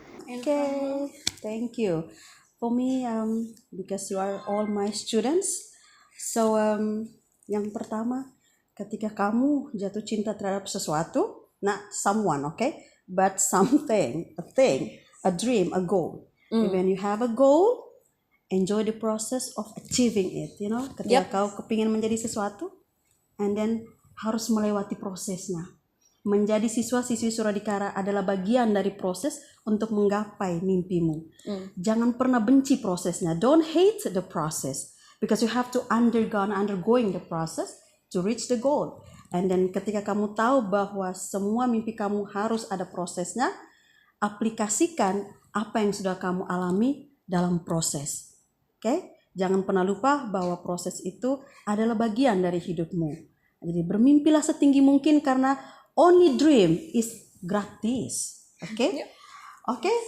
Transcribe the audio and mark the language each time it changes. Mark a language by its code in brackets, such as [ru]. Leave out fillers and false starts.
[en] Okay, thank you. For me, because you are all my students, so [id] yang pertama, ketika kamu jatuh cinta terhadap sesuatu, [en] not someone, okay, but something, a thing, a dream, a goal. When you have a goal, enjoy the process of achieving it. You know, [id] ketika kau kepingin menjadi sesuatu, [en] and then [id] harus melewati prosesnya. Menjadi siswa-siswi Suradikara adalah bagian dari proses untuk menggapai mimpimu. Jangan pernah benci prosesnya. [en] Don't hate the process because you have to undergoing the process to reach the goal. And then [id] ketika kamu tahu bahwa semua mimpi kamu harus ada prosesnya, aplikasikan apa yang sudah kamu alami dalam proses. Oke? Jangan pernah lupa bahwa proses itu adalah bagian dari hidupmu. Jadi bermimpilah setinggi mungkin karena [en] only dream is [id] gratis. Oke? Oke?